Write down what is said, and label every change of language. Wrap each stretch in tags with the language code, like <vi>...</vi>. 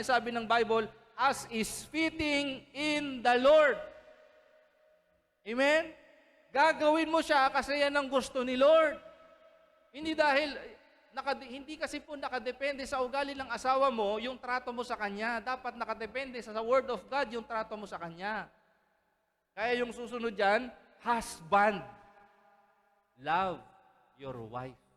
<tl>Sabi ng Bible,</tl> <en>as is fitting in the Lord. Amen?</en> <tl>Gagawin mo siya kasi yan ang gusto ni Lord. Hindi dahil, hindi kasi po nakadepende sa ugali ng asawa mo yung trato mo sa kanya. Dapat nakadepende sa Word of God yung trato mo sa kanya. Kaya yung susunod dyan,</tl> <en>husband, love your wife.</en>